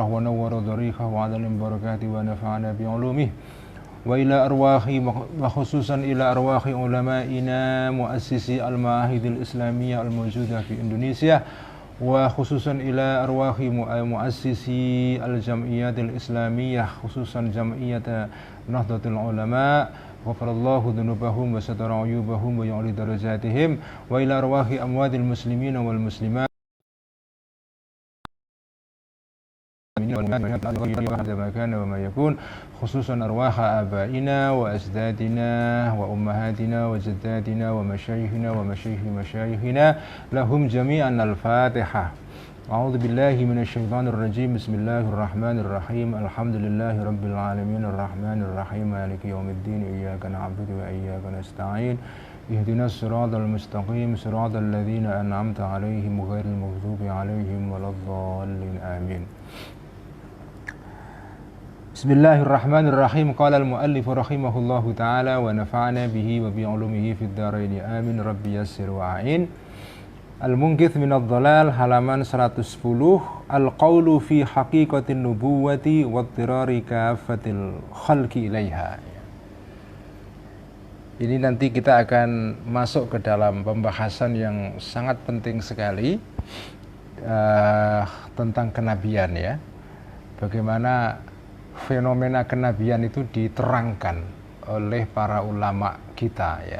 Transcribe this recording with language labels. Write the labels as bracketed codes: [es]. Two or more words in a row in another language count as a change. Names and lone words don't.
[ar] ونور ضريحه وعلى بركات ونفعنا بعلومه، وإلى أرواح وخصوصا إلى أرواح علمائنا مؤسسي المعاهد الإسلامية الموجودة في إندونيسيا، وخصوصا إلى أرواح مؤسسي الجمعية الإسلامية خصوصا جمعية نهضة العلماء، غفر الله ذنوبهم وستر عيوبهم ويعلي درجاتهم، وإلى أرواح أموات المسلمين والمسلمات وما يكون، خصوصا أرواح آبائنا وأجدادنا وأمهاتنا وجداتنا ومشايخنا ومشايخنا لهم جميعا. Al-Fatihah. أعوذ بالله من الشيطان الرجيم. بسم الله الرحمن الرحيم. الحمد لله رب العالمين الرحمن الرحيم مالك يوم الدين، إياك نعبد وإياك نستعين، اهدنا الصراط المستقيم صراط الذين أنعمت عليهم غير المغضوب عليهم ولا الضالين. Amin. Bismillahirrahmanirrahim. قال المؤلف رحمه الله تعالى ونفعنا به وبعلومه في الدارين. آمين. رب يسر وأعن. Al-Munqidh minadh dhalal, [id] halaman 110. [ar] القول في حقيقة النبوة واضطرار كافة الخلق إليها. [id] Ini nanti kita akan masuk ke dalam pembahasan yang sangat penting sekali tentang kenabian, ya. Bagaimana fenomena kenabian itu diterangkan oleh para ulama kita, ya.